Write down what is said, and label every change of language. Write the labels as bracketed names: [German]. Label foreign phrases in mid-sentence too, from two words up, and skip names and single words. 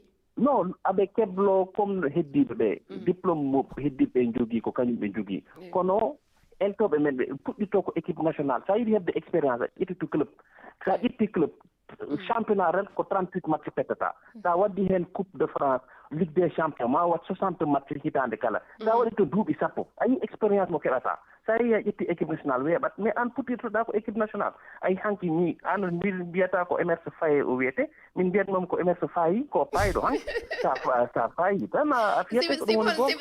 [Fula] non aɓe keblo comme no heddiɓe ɓe diplôme mo heddiɓe jogii ko kañum ɓe jogii kono eltoɓe men ɓe puɗɗito ko [French] équipe nationale [Fula] sa yiɗi hebde expérience a ƴettitu club sa ƴetti club championnat ren ko 38 match pettata sa waddi heen coupe de France ligue des champions ma wat 60 match hitande kala sa waɗi to duuɓi 10 ayi expérience mo keɗata sa yehi a ƴetti [French] équipe nationale [Fula] weeɓat mais an puɗɗitoɗa ko [French] équipe nationale [Fula] ayi hanki ni an mbiyata ko Emerse Faye o wiyete min mbiyatmam ko Emerse Fayi ko payɗo han sa fayi tan a fiyata ko ɗum woni goto